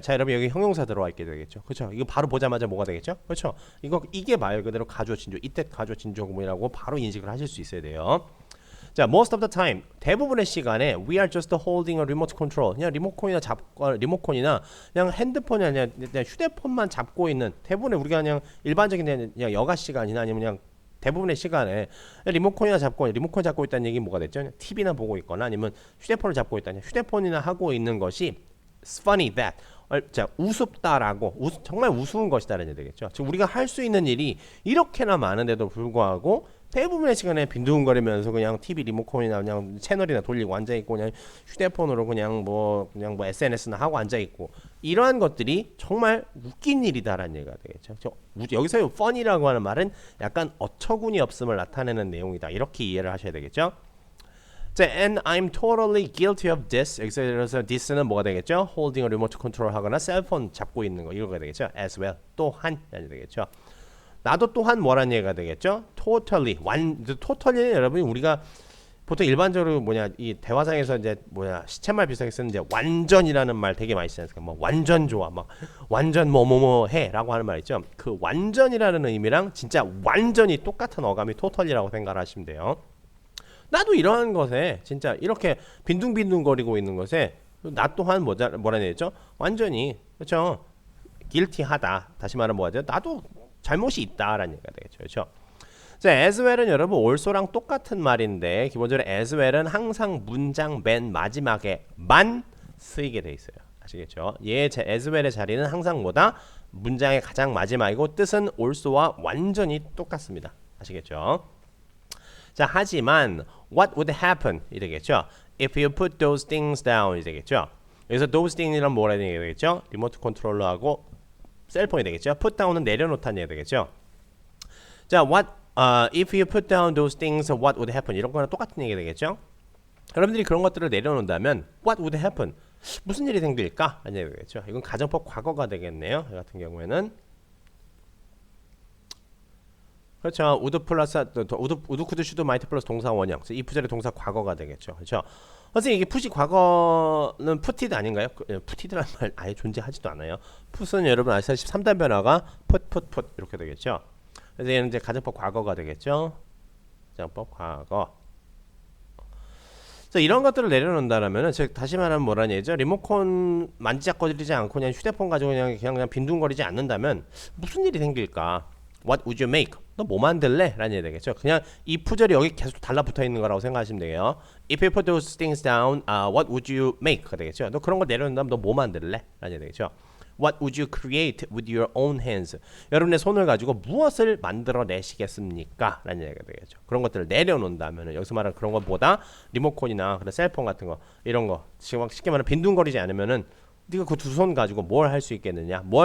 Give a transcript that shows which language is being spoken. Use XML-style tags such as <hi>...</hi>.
<ko>자, 여러분 여기 형용사 들어와 있게 되겠죠. 그렇죠? 이거 바로 보자마자 뭐가 되겠죠? 그렇죠? 이게 말 그대로 가주어 진조, 이때 가주어 진조구문이라고 바로 인식을 하실 수 있어야 돼요.</ko> <en>자, most of the time</en> <ko>대부분의 시간에</ko> <en>we are just holding a remote control.</en> <ko>그냥 리모컨이나 그냥 핸드폰이 아니라 그냥 휴대폰만 잡고 있는 대부분의 우리가 그냥 일반적인 그냥 여가 시간이나 아니면 그냥 대부분의 시간에 리모컨이나 잡고 리모컨 잡고 있다는 얘기 뭐가 됐죠? TV나 보고 있거나 아니면 휴대폰을 잡고 있다는 휴대폰이나 하고 있는 것이</ko> <en>It's funny that</en> <ko>자, 우습다라고 정말 우스운 것이다라는 얘기 되겠죠. 즉 우리가 할 수 있는 일이 이렇게나 많은데도 불구하고 대부분의 시간에 빈둥거리면서 그냥 TV 리모컨이나 그냥 채널이나 돌리고 앉아 있고 그냥 휴대폰으로 그냥 뭐 SNS나 하고 앉아 있고 이러한 것들이 정말 웃긴 일이다라는 얘기가 되겠죠. 여기서의 fun이라고 하는 말은 약간 어처구니 없음을 나타내는 내용이다. 이렇게 이해를 하셔야 되겠죠.</ko> <en>자, and I'm totally guilty of this.</en> <ko>여기서 this는 뭐가 되겠죠? holding a remote control 하거나 셀폰 잡고 있는 거 이거가 되겠죠. as well 또한 라는 되겠죠. 나도 또한 뭐라는 얘기가 되겠죠? totally totally는 여러분이 우리가 보통 일반적으로 이 대화상에서 이제 시쳇말 비슷하게 쓰는 이제 완전이라는 말 되게 많이 쓰지 않습니까? 뭐 완전 좋아, 막 완전 뭐뭐뭐 해라고 하는 말 있죠. 그 완전이라는 의미랑 진짜 완전히 똑같은 어감이 totally라고 생각하시면 돼요. 나도 이러한 것에 진짜 이렇게 빈둥빈둥거리고 있는 것에 나 또한 뭐라는 얘기죠? 완전히 그렇죠? guilty하다. 다시 말하면 뭐죠? 나도 잘못이 있다라는 얘기가 되겠죠. 그렇죠? 자, as well은 여러분 also랑 똑같은 말인데 기본적으로 as well은 항상 문장 맨 마지막에만 쓰이게 돼 있어요. 아시겠죠? as well의 자리는 항상 뭐다? 문장의 가장 마지막이고 뜻은 also와 완전히 똑같습니다. 아시겠죠? 자, 하지만</ko> <en>what would happen</en> <ko>이 되겠죠.</ko> <en>if you put those things down</en> <ko>이 되겠죠. 여기서 those things이란 뭐라는 얘기가 되겠죠. 리모트 컨트롤러하고 셀폰이 되겠죠. put down은 내려놓다는 얘기가 되겠죠.</ko> <en>자, if you put down those things what would happen</en> <ko>이런 거랑 똑같은 얘기가 되겠죠. 여러분들이 그런 것들을 내려놓는다면</ko> <en>what would happen</en> <ko>무슨 일이 생길까? 라는 얘기가 되겠죠. 이건 가정법 과거가 되겠네요. 이 같은 경우에는 그렇죠. 우드 플러스 우드 쿠드 슈드 마이트 플러스 동사 원형. 이 부절의 동사 과거가 되겠죠. 그렇죠. 선생님 이게 풋이 과거는 푸티드 아닌가요? 푸티드라는 말 아예 존재하지도 않아요. 풋은 여러분 아시다시피 3단 변화가 풋 이렇게 되겠죠. 그래서 얘는 이제 가정법 과거가 되겠죠. 가정법 과거. 자, 이런 것들을 내려놓는다라면은 즉 다시 말하면 뭐라는 얘기죠? 리모컨 만지작거리지 않고 그냥 휴대폰 가지고 그냥 빈둥거리지 않는다면 무슨 일이 생길까?</ko> <en>What would you make?</en> <ko>너 뭐 만들래? 라는 얘기 되겠죠. 그냥 이 푸절이 여기 계속 달라붙어 있는 거라고 생각하시면 돼요.</ko> <en>If you put those things down, what would you make?</en> <ko>가 되겠죠. 너 그런 거 내려놓는다면 너 뭐 만들래? 라는 얘기 되겠죠.</ko> <en>What would you create with your own hands?</en> <ko>여러분의 손을 가지고 무엇을 만들어 내시겠습니까? 라는 얘기가 되겠죠. 그런 것들을 내려놓는다면 여기서 말하는 그런 것보다 리모컨이나 그런 셀폰 같은 거 이런 거 지금 쉽게 말하면 빈둥거리지 않으면은 네가 그 두 손 가지고 뭘 할 수 있겠느냐?</ko>